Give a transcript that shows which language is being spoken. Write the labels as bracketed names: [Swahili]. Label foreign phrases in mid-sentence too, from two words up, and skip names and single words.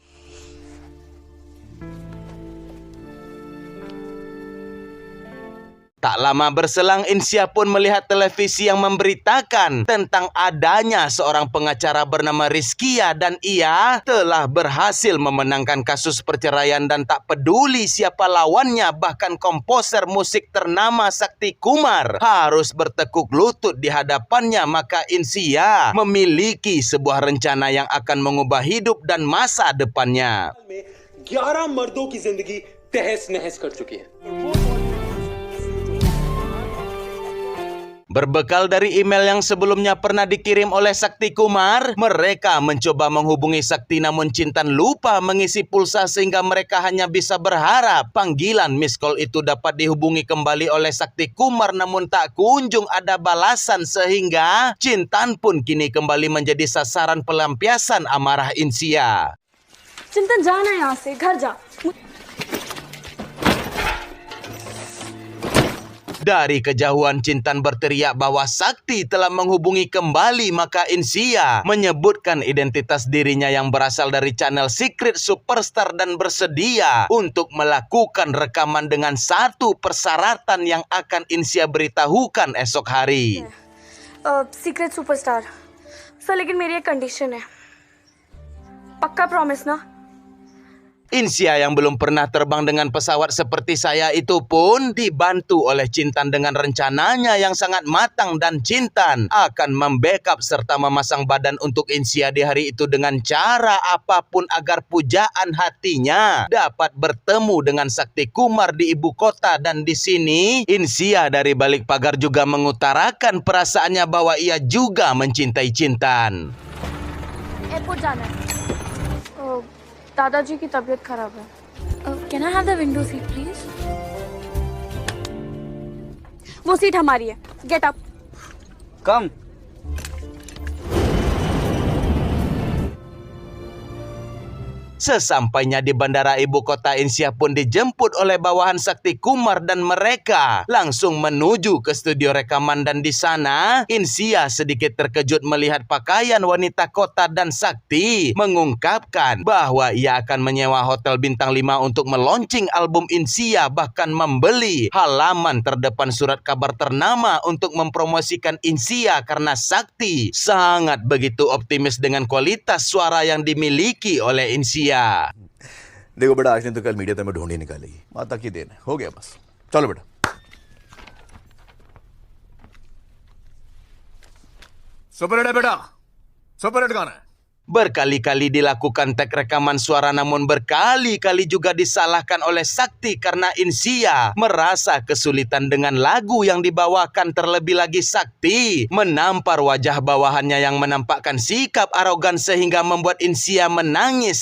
[Indonesian] Tak lama berselang, Insia pun melihat televisi yang memberitakan tentang adanya seorang pengacara bernama Rizkia, dan ia telah berhasil memenangkan kasus perceraian dan tak peduli siapa lawannya, bahkan komposer musik ternama Sakti Kumar harus bertekuk lutut di hadapannya. Maka Insia memiliki sebuah rencana yang akan mengubah hidup dan masa depannya. [Hindi] 11 मर्दों की जिंदगी तहस नहस कर चुकी है। [Indonesian] Berbekal dari email yang sebelumnya pernah dikirim oleh Sakti Kumar, mereka mencoba menghubungi Sakti namun Cintan lupa mengisi pulsa sehingga mereka hanya bisa berharap panggilan [English] miss call [Indonesian] itu dapat dihubungi kembali oleh Sakti Kumar namun tak kunjung ada balasan sehingga Cintan pun kini kembali menjadi sasaran pelampiasan amarah Insia. [Hindi] चिंतन जाना है यहाँ से, घर जा। [Indonesian] Dari kejauhan Cintan berteriak bahwa Sakti telah menghubungi kembali, maka Insia menyebutkan identitas dirinya yang berasal dari channel Secret Superstar dan bersedia untuk melakukan rekaman dengan satu persyaratan yang akan Insia beritahukan esok hari. [Hindi] सीक्रेट सुपरस्टार सर, लेकिन मेरी एक कंडीशन है, पक्का प्रॉमिस ना? [Indonesian] Insia yang belum pernah terbang dengan pesawat seperti saya itu pun dibantu oleh Cintan dengan rencananya yang sangat matang dan Cintan akan membackup serta memasang badan untuk Insia di hari itu dengan cara apapun agar pujaan hatinya dapat bertemu dengan Sakti Kumar di ibu kota. Dan di sini Insia dari balik pagar juga mengutarakan perasaannya bahwa ia juga mencintai Cintan. [Hindi] एयरपोर्ट जाना है। दादाजी की तबीयत खराब है। [English] Can I have the window seat please? वो सीट हमारी है, get up. कम। [Indonesian] Sesampainya di bandara ibu kota, Insia pun dijemput oleh bawahan Sakti Kumar dan mereka langsung menuju ke studio rekaman. Dan di sana Insia sedikit terkejut melihat pakaian wanita kota dan Sakti mengungkapkan bahwa ia akan menyewa hotel bintang 5 untuk meluncing album Insia, bahkan membeli halaman terdepan surat kabar ternama untuk mempromosikan Insia karena Sakti sangat begitu optimis dengan kualitas suara yang dimiliki oleh Insia. [Hindi] देखो बेटा, आज नहीं तो कल मीडिया तुम्हें ढूंढ ही निकालेगी। माता की देन है, हो गया बस। चलो बेटा। [English] super hit [Hindi] है बेटा, [English] super hit [Hindi] गाना है। [Indonesian] Berkali-kali dilakukan tek rekaman suara namun berkali-kali juga disalahkan oleh Sakti karena Insia merasa kesulitan dengan lagu yang dibawakan. Terlebih lagi Sakti menampar wajah bawahannya yang menampakkan sikap arogan sehingga membuat Insia menangis.